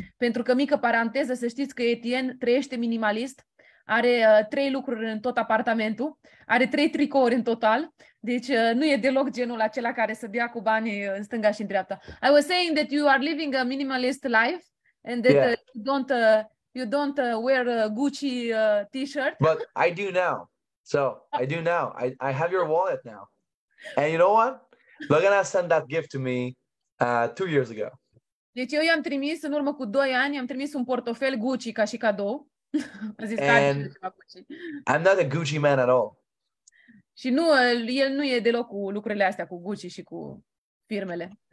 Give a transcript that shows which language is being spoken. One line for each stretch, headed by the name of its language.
Romanian: Pentru că, mică paranteză, să știți că Etienne trăiește minimalist, are 3 lucruri în tot apartamentul, are 3 tricouri în total, deci nu e deloc genul acela care să dea cu banii în stânga și în dreapta.
English: I was saying that you are living a minimalist life and that you don't wear a Gucci t-shirt. But I do now. So I do now. I have your wallet now. And you know what? Lagana sent that gift to me 2 years ago.
Romanian: Deci eu i-am trimis în urmă cu 2 ani, i-am trimis un portofel Gucci ca și cadou. A zis
English: And I'm not a Gucci man at all.
Romanian: Și nu, el nu e deloc cu lucrurile astea, cu Gucci și cu firmele.